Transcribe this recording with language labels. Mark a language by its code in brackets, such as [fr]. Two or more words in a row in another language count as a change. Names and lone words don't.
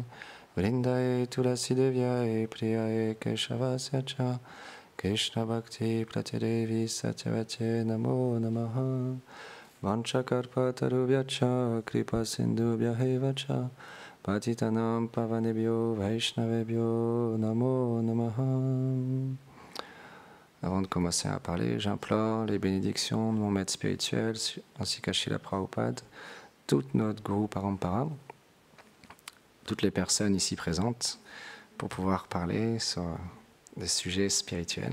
[sa] Vrindaye Tulasi Devyaye Priyaye Keshavasya Cha, Krishna Bhakti Pratidevi Satyavate Namo Namaha. Vanchakarpatarubhyacha, Kripa Sindhubhyahe Cha. Patitanam Pavanebhyo Vaishnavebhyo Namo Namaha. [fr] Avant de commencer à parler, j'implore les bénédictions de mon maître spirituel ainsi qu'à Srila Prabhupada, tout notre [sa] Guru Parampara, [fr] toutes les personnes ici présentes pour pouvoir parler sur des sujets spirituels.